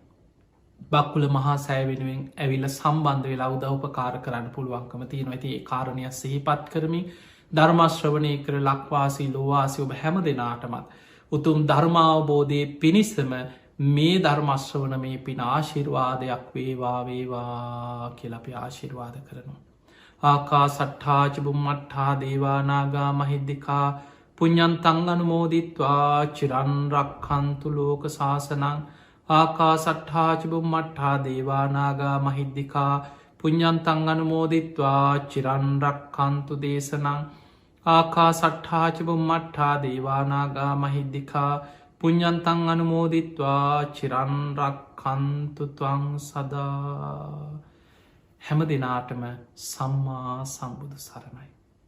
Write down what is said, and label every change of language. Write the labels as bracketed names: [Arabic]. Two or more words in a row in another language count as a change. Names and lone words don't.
[Sinhala] බක්කුල මහා සෑ වෙනුවෙන් ඇවිල්ල සම්බන්ධ වෙලා උදව්පකාර කරන්න පුළුවන්කම තියෙනවා ඇති ඒ කාරණය සිහිපත් කරමින් ධර්මශ්‍රවනය කර ලක්වාසී ලෝවාසි ඔබ හැම දෙනාටමත් උතුම් ධර්මාවබෝධය පිණිස්සම මේ ධර්මශ්‍රවන මේ පින ආශිර්වාදයක් වේවා වේවා කියලපි ආශිර්වාද කරනවා. [Pali] ආකා සට්ඨාචබුම් මට්ඨා දේවානාගා මහිද්දිකා පුඤ්ඤන්තං අනුමෝදිත්වා චිරන්රක්ඛන්තු ලෝක සාසනං ආකා සට්ඨාචබුම් මට්ඨා දේවානාගා මහිද්දිකා පුඤ්ඤන්තං අනුමෝදිත්වා චිරන්රක්ඛන්තු දේශනං ආකා සට්ඨාචබුම් මට්ඨා දේවානාගා මහිද්දිකා පුඤ්ඤන්තං අනුමෝදිත්වා චිරන්රක්ඛන්තු ත්වං සදා [Sinhala] හැම දෙනාටම සම්මා සම්බුදු සරණයි.